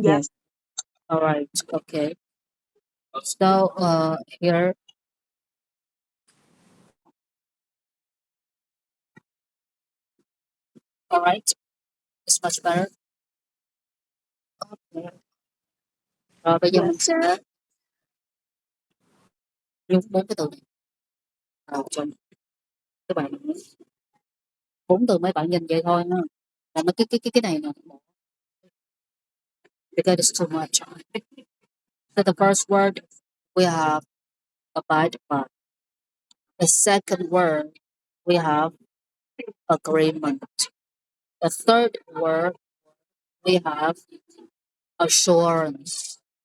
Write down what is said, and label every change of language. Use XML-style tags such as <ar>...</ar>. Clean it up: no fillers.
<en>Yes. All right. Okay. So here, all right, it's much better.</en> <vi>Okay. Rồi bây giờ mình</vi> <en>Yes.</en> <vi>sẽ dùng bốn cái từ này cho các bạn. Bốn từ mấy bạn nhìn vậy thôi ha. Còn mấy cái này nè,</vi> <en>because it's too much. So the first word we have abide by. The second word we have agreement. The third word we have assurance.</en>